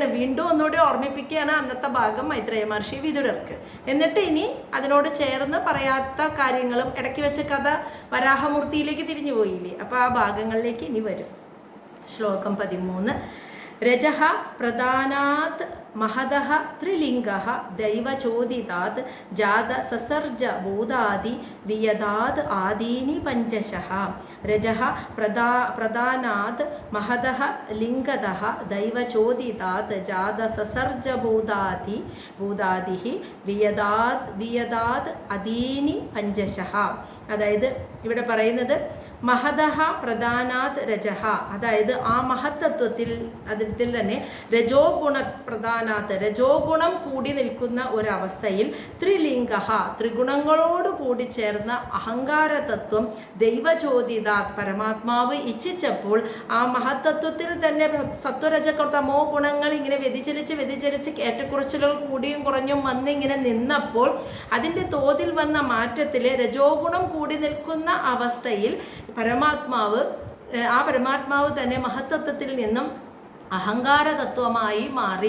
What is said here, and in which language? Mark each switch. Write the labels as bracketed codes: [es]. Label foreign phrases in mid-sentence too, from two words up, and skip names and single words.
[ml] വീണ്ടും ഒന്നുകൂടി ഓർമ്മിപ്പിക്കുകയാണ് അന്നത്തെ ഭാഗം മൈത്രേയ മഹർഷി വിദുരർക്ക്. എന്നിട്ട് ഇനി അതിനോട് ചേർന്ന് പറയാത്ത കാര്യങ്ങളും ഇടയ്ക്ക് വെച്ച കഥ വരാഹമൂർത്തിയിലേക്ക് തിരിഞ്ഞു പോയില്ലേ? അപ്പോൾ ആ ഭാഗങ്ങളിലേക്ക് ഇനി വരും. ശ്ലോകം 13. [sa] രജഃ പ്രധാനാത് महदः त्रिलिङ्गः दैवचोदितात् जात ससर्ज बोधादि वियदात् आदीनि पञ्चशः रजः प्रधानात् महदः लिङ्गदः दैवचोदितात् जात ससर्ज बोधादिः वियदात् अदीनि पञ्चशः [ml] അതായത് ഇവിടെ പറയുന്നത് മഹദഹ പ്രധാനാത് രജഹ, അതായത് ആ മഹത്തത്വത്തിൽ അതിൽ തന്നെ രജോ ഗുണ പ്രധാനാത് രജോ ഗുണം കൂടി നിൽക്കുന്ന ഒരവസ്ഥയിൽ ത്രിലിംഗഹ ത്രിഗുണങ്ങളോട് കൂടി ചേർന്ന അഹങ്കാര തത്വം ദൈവചോദിതാത് പരമാത്മാവ് ഇച്ഛിച്ചപ്പോൾ ആ മഹത്തത്വത്തിൽ തന്നെ സത്വരജതമോ ഗുണങ്ങൾ ഇങ്ങനെ വ്യതിചലിച്ച് ഏറ്റക്കുറച്ചിലുകൾ കൂടിയും കുറഞ്ഞും വന്നിങ്ങനെ നിന്നപ്പോൾ അതിൻ്റെ തോതിൽ വന്ന മാറ്റത്തിൽ രജോ ഗുണം കൂടി നിൽക്കുന്ന അവസ്ഥയിൽ പരമാത്മാവ് തന്നെ മഹത്തത്വത്തിൽ നിന്നും അഹങ്കാര തത്വമായി മാറി.